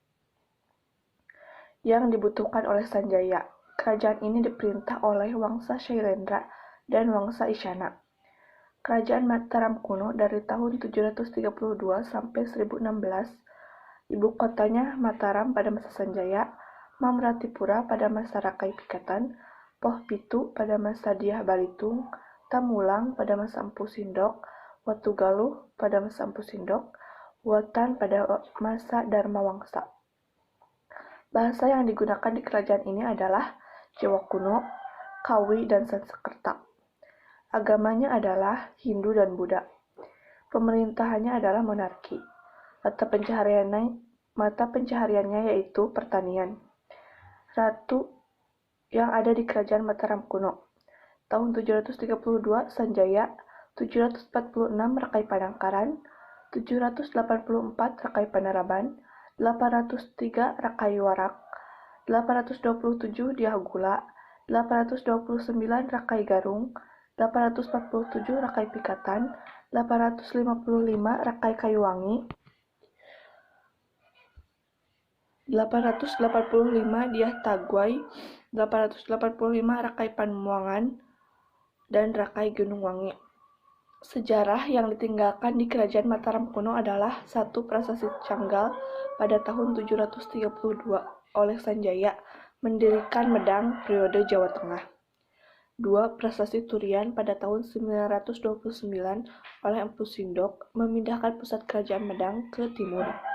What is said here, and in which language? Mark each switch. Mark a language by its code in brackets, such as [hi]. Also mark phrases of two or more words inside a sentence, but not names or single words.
[id] Yang dibutuhkan oleh Sanjaya. Kerajaan ini diperintah oleh Wangsa Shailendra dan Wangsa Isyana. Kerajaan Mataram kuno dari tahun 732 sampai 1016, ibu kotanya Mataram pada masa Sanjaya, Mamratipura pada masa Rakai Pikatan, Poh Pitu pada masa Dyah Balitung, Tamulang pada masa Empu Sindok, Watugaluh pada masa Empu Sindok, Wotan pada masa Dharma Wangsa. Bahasa yang digunakan di kerajaan ini adalah Jawa kuno, Kawi, dan Sanskerta. Agamanya adalah Hindu dan Buddha. Pemerintahannya adalah monarki. Mata pencahariannya yaitu pertanian. Ratu yang ada di kerajaan Mataram kuno. Tahun 732 Sanjaya, 746 Rakai Panangkaran, 784 Rakai Panaraban, 803 Rakai Warak, 827 Dyah Gula, 829 Rakai Garung, 847 Rakai Pikatan, 855 Rakai Kayuwangi, 885 Dyah Tagwai, 885 Rakai Pamuangan, dan Rakai Gunung Wangi. Sejarah yang ditinggalkan di kerajaan Mataram kuno adalah 1. Prasasti Canggal pada tahun 732 oleh Sanjaya mendirikan Medang periode Jawa Tengah. 2. Prasasti Turian pada tahun 929 oleh Empu Sindok memindahkan pusat kerajaan Medang ke timur.